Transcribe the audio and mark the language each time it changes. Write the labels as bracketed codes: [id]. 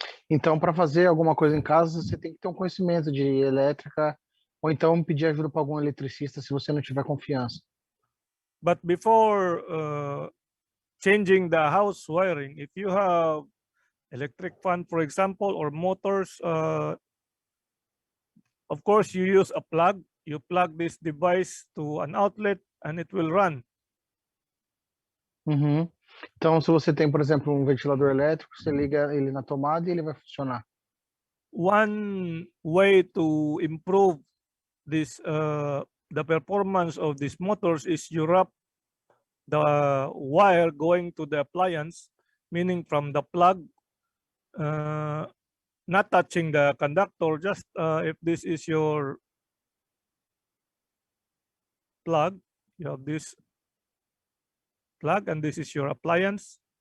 [pt] Então, para fazer alguma coisa em casa, você tem que ter um conhecimento de elétrica, ou então pedir ajuda para algum eletricista se você não tiver confiança. [en] But before changing the house wiring, if you have electric fan, for example, or motors, of course, you use a plug. You plug this device to an outlet and it will run. [pt] Então, se você tem, por exemplo, um ventilador elétrico, você liga ele na tomada e ele vai funcionar. [en] One way to improve this, the performance of these motors is you wrap the wire going to the appliance, meaning from the plug, not touching the conductor, just if this is your plug, you have this plug and this is your appliance.